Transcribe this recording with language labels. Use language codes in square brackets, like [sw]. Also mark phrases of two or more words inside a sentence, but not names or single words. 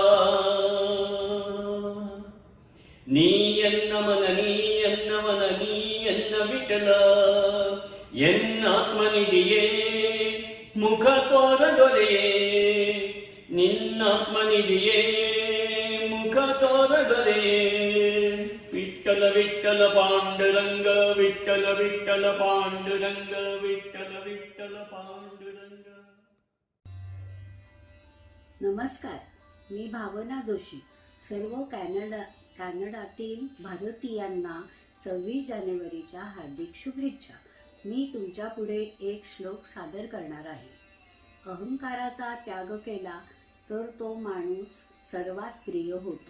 [kn] ನೀ ಎನ್ನವನ ನೀ ಎನ್ನವನ ನೀ ಎನ್ನ ವಿಠಲ ಎನ್ನಾತ್ಮನಿದೆಯೇ ಮುಖ ತೋರದೊರೆಯೇ ನಿನ್ನಾತ್ಮನಿದೆಯೇ ಮುಖ ತೋರದೊರೆಯೇ ವಿಠಲ ವಿಠಲ ಪಾಂಡುರಂಗ ವಿಠಲ ವಿಠಲ ಪಾಂಡುರಂಗ ವಿಠಲ ವಿಠಲ ಪಾಂಡುರಂಗ [mr] नमस्कार, मी भावना जोशी. सर्व कॅनडातील भारतीयांना 26 जानेवारीच्या हार्दिक शुभेच्छा. मी तुमच्या पुढे एक श्लोक सादर करणार आहे. अहंकाराचा त्याग केला तर तो माणूस सर्वात प्रिय होतो.